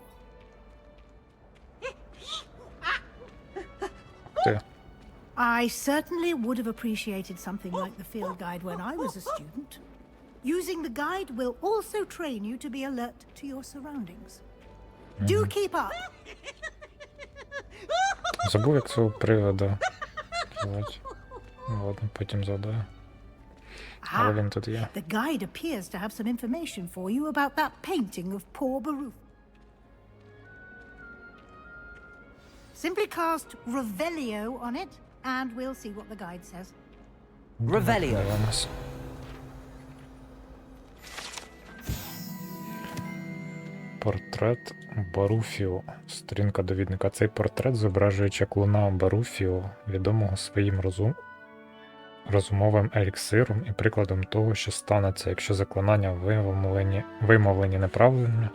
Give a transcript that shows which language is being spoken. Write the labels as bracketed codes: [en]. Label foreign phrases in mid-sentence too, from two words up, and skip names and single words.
[uk] Ти. [en] I certainly would have appreciated something like the field guide when I was a student. Using the guide will also train you to be alert to your surroundings. Do keep up. [uk] Забув, як цього приводу. Ладно, потім згадаю. Але він тут є. [en] The guide appears to have some information for you about that painting of poor Baruch. Simply cast Revelio on it, and we'll see what the guide says. Revelio. [uk] Дивимось. Портрет Баруфіо. Сторінка довідника. Цей портрет зображує чаклуна Баруфіо, відомого своїм розумовим еліксиром і прикладом того, що станеться, якщо заклинання вимовлені неправильно.